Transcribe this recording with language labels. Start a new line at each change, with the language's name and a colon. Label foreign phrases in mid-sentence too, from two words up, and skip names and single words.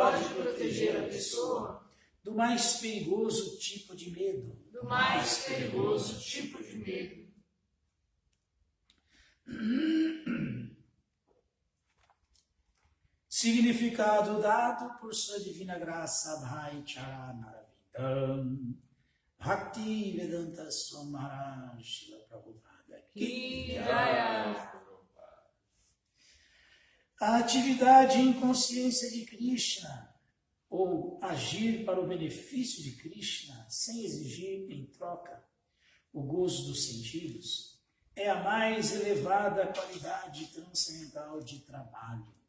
Portuguese: Do mais perigoso tipo de medo. Do mais perigoso tipo de medo. Significado dado por sua divina graça, Bhai Charanaravidam, Bhakti Vedanta Swami Maharaj Srila Prabhupada.
Bangla: কি জয়.
Portuguese: A atividade em consciência de Krishna, ou agir para o benefício de Krishna, sem exigir em troca o gozo dos sentidos, é a mais elevada qualidade transcendental de trabalho.